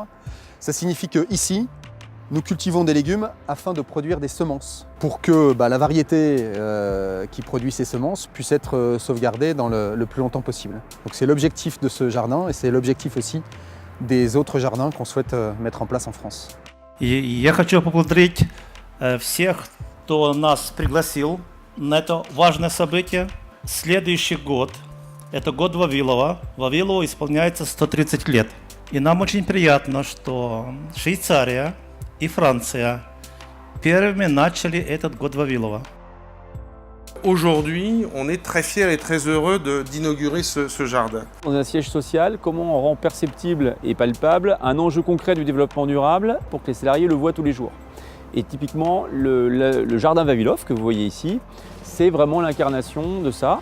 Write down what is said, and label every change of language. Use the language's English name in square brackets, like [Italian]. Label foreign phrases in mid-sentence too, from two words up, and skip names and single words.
[French] Ça signifie qu'ici, nous cultivons des légumes afin de produire des semences pour que la variété qui produit ces semences puisse être sauvegardée dans le plus longtemps possible. Donc c'est l'objectif de ce jardin et c'est l'objectif aussi des autres jardins qu'on souhaite mettre en place en France. [Russian] Я хочу поблагодарить всех, кто нас пригласил на это важное событие. Следующий год – это год Вавилова. Вавилову исполняется 130 лет. И нам очень приятно, что Швейцария и Франция первыми начали этот год Вавилова. [French] Aujourd'hui, on est très fiers et très heureux d'inaugurer ce jardin. Dans un siège social, comment on rend perceptible et palpable un enjeu concret du développement durable pour que les salariés le voient tous les jours. Et typiquement, le jardin Vavilov que vous voyez ici, c'est vraiment l'incarnation de ça.